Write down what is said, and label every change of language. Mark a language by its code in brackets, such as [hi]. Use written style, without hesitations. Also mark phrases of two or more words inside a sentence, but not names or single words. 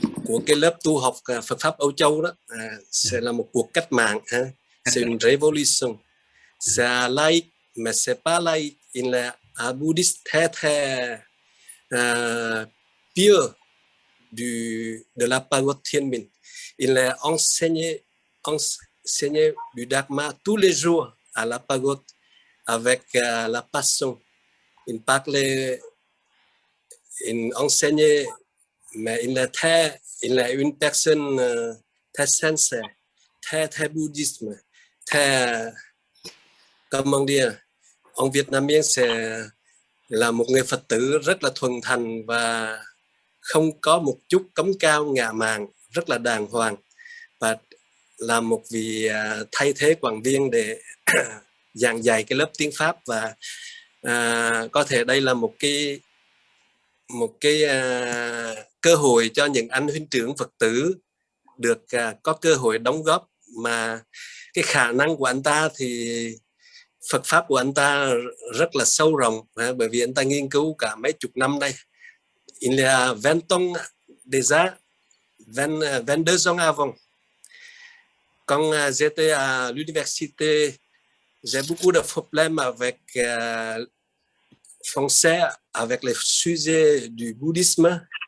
[vi] của cái lớp tu học Phật pháp Âu Châu đó sẽ là một cuộc cách mạng, [fr] c'est une révolution. C'est laïque, mais c'est pas laïque. Il est un bouddhiste très très pur de la pagode Thiên Minh. Il est enseigné du Dharma tous les jours à la pagode avec la passion. Il parlait, il enseignait, mais il est une personne très sincère, très bouddhiste, très, comment dire, en vietnamien c'est là [vi] một người Phật tử rất là thuần thành và không có một chút cống cao ngạo mạn, rất là đàng hoàng, và là một vị thay thế quản viên để giảng dạy cái lớp tiếng Pháp. Và có thể đây là một cái cơ hội cho những anh huynh trưởng Phật tử được có cơ hội đóng góp, mà cái khả năng của anh ta thì Phật pháp của anh ta rất là sâu rộng, bởi vì anh ta nghiên cứu cả mấy chục năm đây. [fr] Il y a 20 ans déjà, 22 ans avant. Quand j'étais à l'université, j'ai beaucoup de problèmes avec français, avec les sujets du bouddhisme.